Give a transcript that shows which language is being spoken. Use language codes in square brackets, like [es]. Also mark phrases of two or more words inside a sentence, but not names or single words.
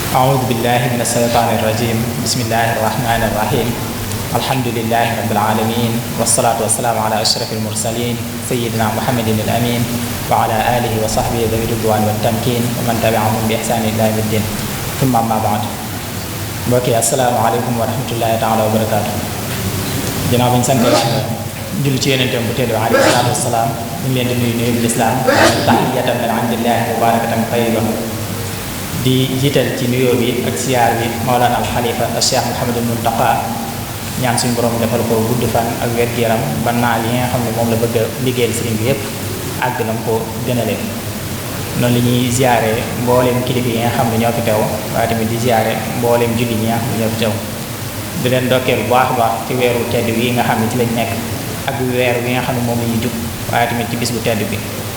[ar] أعوذ بالله من الشيطان الرجيم بسم الله الرحمن الرحيم الحمد لله رب العالمين والصلاة والسلام على أشرف المرسلين سيدنا محمد الأمين وعلى آله وصحبه ذوي الرضوان والتمكين ومن تبعهم بإحسان إلى يوم الدين ثم أما بعد [wo] mbokk yi asalaamaaleykum [ar] ورحمة الله تعالى وبركاته [wo] ginnaaw bi ñu sant Yàlla julli ci yonentam bu tedd [ar] عليه الصلاة والسلام [wo] ñu ngi leen di nuyu nuyu lislaam [ar] تحية من عند الله مباركة طيبة [wo] di jiital ci nuyoo bi ak siyaar bi Mawlana al Xalifa al Cheikh Mouhamadul Muntaqa ñaan suñu borom defal ko gudd fan ak wér-gu-yaram ba naa li nga xam ne moom la bëgg a liggéeyal sëriñ bi yépp àgg na ko gënale noonu li ñuy ziare mbooleem kilifa yi nga xam ne ñoo fi teew waaye tamit di ziare mbooleem julli ñi nga xam ne ñoo fi teew di leen ndokkeel bu baax a baax ci weeru tedd wi nga xam ne ci lañ nekk ak weer wi nga xam ne moom la ñuy jub waaye tamit ci bis bu tedd bi